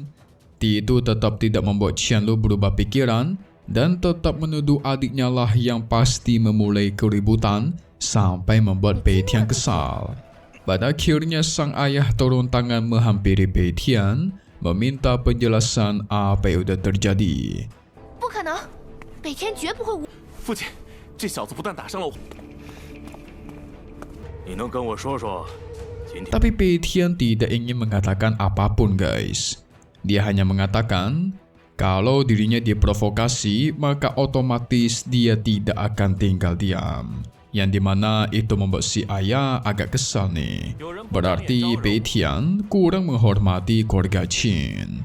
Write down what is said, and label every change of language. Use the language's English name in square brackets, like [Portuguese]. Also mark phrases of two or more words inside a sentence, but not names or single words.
[Indonesian] Itu tetap tidak membuat Qianlu berubah pikiran dan tetap menuduh adiknya lah yang pasti memulai keributan sampai membuat Pei Tian kesal. Pada akhirnya sang ayah turun tangan menghampiri Pei Tian, meminta penjelasan apa yang sudah terjadi. [Chinese] 不可能，北天绝不会无。父亲，这小子不但打伤了我，你能跟我说说，今天 [Indonesian] Tapi Pei Tian tidak ingin mengatakan apapun guys. Dia hanya mengatakan kalau dirinya diprovokasi maka otomatis dia tidak akan tinggal diam. Yang dimana itu membuat si ayah agak kesal nih. Berarti Pei Tian kurang menghormati keluarga Qin.